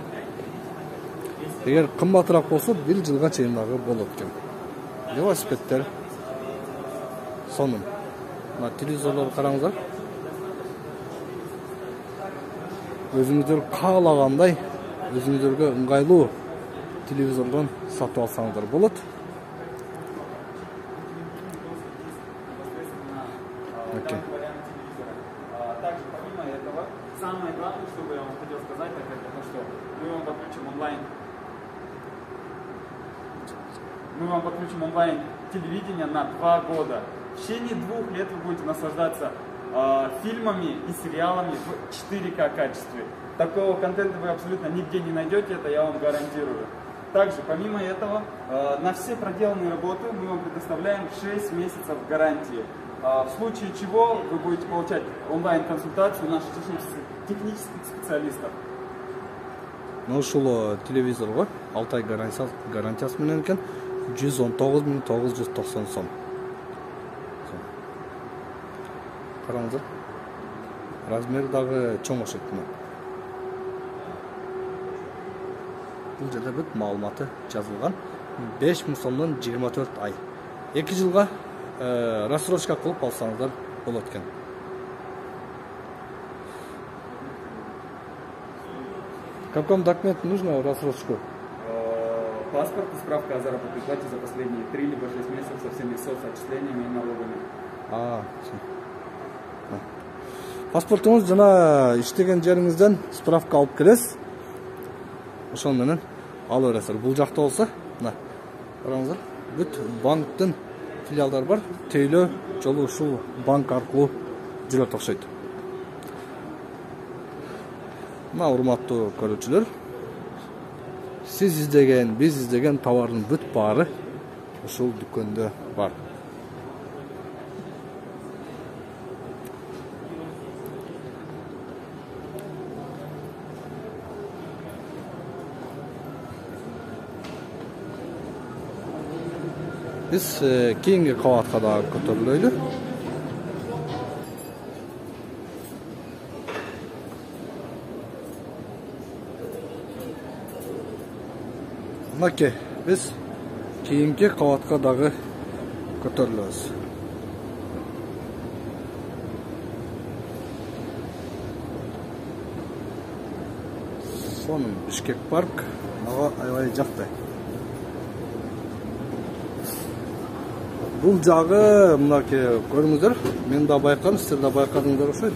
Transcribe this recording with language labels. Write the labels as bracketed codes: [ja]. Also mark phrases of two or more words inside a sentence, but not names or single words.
[ky] Эгер кымбатыраак болсо 1 жылга чейин дагы болот экен. Велосипедтер сонун. Мына телевизорлорду караңыздар. Өзүңүздөр каалагандай, өзүңүздөргө ыңгайлуу телевизордон сатып алсаңыздар болот. Окей. [ru] Также помимо этого, самое главное, что я вам хотел сказать, это то, что мы вам подключим онлайн телевидение на 2 года. В течение 2 лет вы будете наслаждаться фильмами и сериалами в 4К качестве. Такого контента вы абсолютно нигде не найдете, это я вам гарантирую. Также, помимо этого, на все проделанные работы мы вам предоставляем 6 месяцев гарантии. В случае чего вы будете получать онлайн-консультацию наших технических специалистов. [ky] Ушул телевизорго 6 ай гарантиясы менен экен 119.990 сом. Караңыздар. Размери дагы чоң окшойт. Бул жерде бүт маалыматы жазылган. 5000 сомдон 24 ай. 2 жылга рассрочка кылып алсаңыздар болот экен. [ru] Каком документ нужно рассрочку? Паспорт и справка о заработной плате за последние 3 либо 6 месяцев со всеми соцотчислениями и налогами. [ky] Паспортуңуз жана иштеген жериңизден справка алып келесиз. Ошол менен ала бересиз. Бул жакта болсо, мына караңыздар, бүт банктын филиалдар бар. Тейлөө жолу ушул банк аркылуу жүрөт окшойт. Мына урматтуу көрүүчүлөр, сиз издеген, биз издеген товардын бүт баары ушул дүкөндө бар. [uz] Biz keyingi qavatqa da ko'tariladi. Okey, biz keyingi qavatqa dagı ko'tarilamiz. [ky] Сонун Бишкек парк, мага аябай жакты. Бул жагы мынакей көрүңүздөр, мен да байкадым, сиздер да байкадыңдар окшойт.